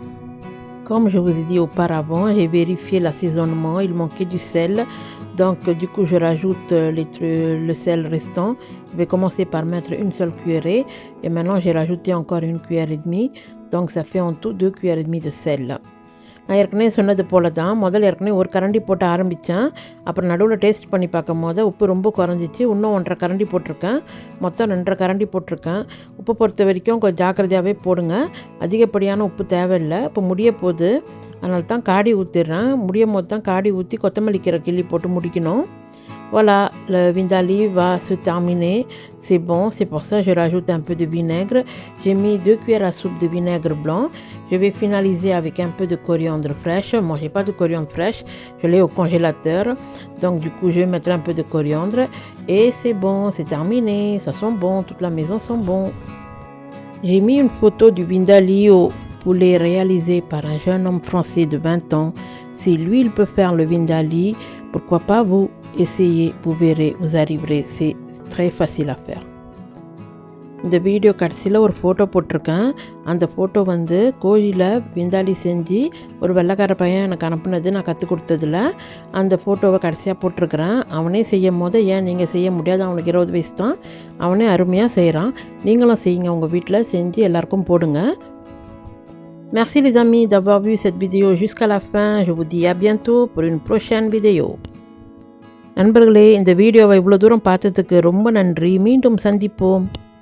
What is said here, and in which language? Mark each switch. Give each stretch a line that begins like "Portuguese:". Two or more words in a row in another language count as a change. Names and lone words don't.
French: Comme je vous ai dit auparavant, j'ai vérifié l'assaisonnement, il manquait du sel. Donc du coup, je rajoute le sel restant. Je vais commencer par mettre une seule cuillerée. Et maintenant, j'ai rajouté encore une cuillère et demie. Donc ça fait en tout 2 cuillères et demie de sel.
Tamil: நான் ஏற்கனவே சொன்னது போல தான் முதல்ல ஏற்கனவே ஒரு கரண்டி போட்டு ஆரம்பித்தேன். அப்புறம் நடுவில் டேஸ்ட் பண்ணி பார்க்கும் போது உப்பு ரொம்ப குறைஞ்சிச்சு. இன்னும் 1.5 கரண்டி போட்டிருக்கேன். மொத்தம் 2.5 கரண்டி போட்டிருக்கேன். உப்பு பொறுத்த வரைக்கும் கொஞ்சம் ஜாக்கிரதையாகவே போடுங்க. அதிகப்படியான உப்பு தேவையில்லை. இப்போ முடிய போகுது, அதனால தான் காடி ஊற்றிடுறேன். முடியும் போது தான் காடி ஊற்றி கொத்தமல்லி கீரை கிள்ளி போட்டு முடிக்கணும்.
French: Voilà, le vindaloo va se terminer. C'est bon, c'est pour ça que je rajoute un peu de vinaigre. J'ai mis 2 cuillères à soupe de vinaigre blanc. Je vais finaliser avec un peu de coriandre fraîche. Moi, j'ai pas de coriandre fraîche. Je l'ai au congélateur. Donc, du coup, je vais mettre un peu de coriandre. Et c'est bon, c'est terminé. Ça sent bon, toute la maison sent bon. J'ai mis une photo du vindaloo au poulet réalisé par un jeune homme français de 20 ans. Si lui, il peut faire le vindaloo, pourquoi pas vous? Essayez, vous verrez, vous arriverez. C'est très facile à faire.
Tamil: இந்த வீடியோ கடைசியில் ஒரு ஃபோட்டோ போட்டிருக்கேன். அந்த ஃபோட்டோ வந்து கோழியில் விந்தாலி செஞ்சு ஒரு வெள்ளைக்கார பையன் எனக்கு அனுப்புனது, நான் கற்றுக் கொடுத்ததில் அந்த ஃபோட்டோவை கடைசியாக போட்டிருக்கிறேன். அவனே செய்யும் போது ஏன் நீங்கள் செய்ய முடியாது, அவனுக்கு 20 வயசு தான், அவனே அருமையாக செய்கிறான். நீங்களும் செய்யுங்க, உங்கள் வீட்டில் செஞ்சு எல்லாருக்கும் போடுங்க.
French: Merci les amis d'avoir vu cette vidéo jusqu'à la fin. Je vous dis à bientôt pour une prochaine vidéo.
Tamil: நண்பர்களே, இந்த வீடியோவை இவ்வளோ தூரம் பார்த்ததுக்கு ரொம்ப நன்றி. மீண்டும் சந்திப்போம்.